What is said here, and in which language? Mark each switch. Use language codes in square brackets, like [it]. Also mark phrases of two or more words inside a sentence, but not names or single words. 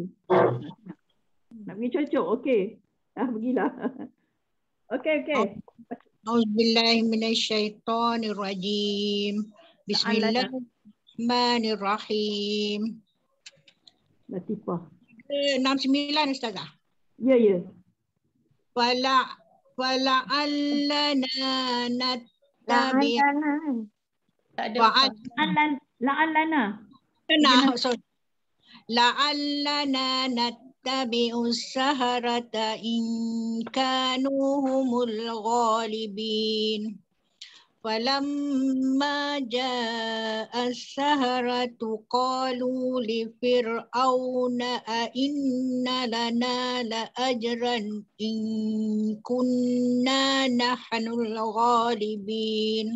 [ms] Nak pergi cocok, okey. Pergilah. Okey. [ar] أعوذ بالله من الشيطان الرجيم. بسم الله الرحمن الرحيم. [ms] Latifah. 69 Ustazah. Ya. [ar] فلعلنا نتبع' لعلنا. لعلنا نتبع السحرة إن كانوا هم الغالبين. فلما جاء السحرة قالوا لفرعون أئن لنا لأجرا إن كنا نحن الغالبين.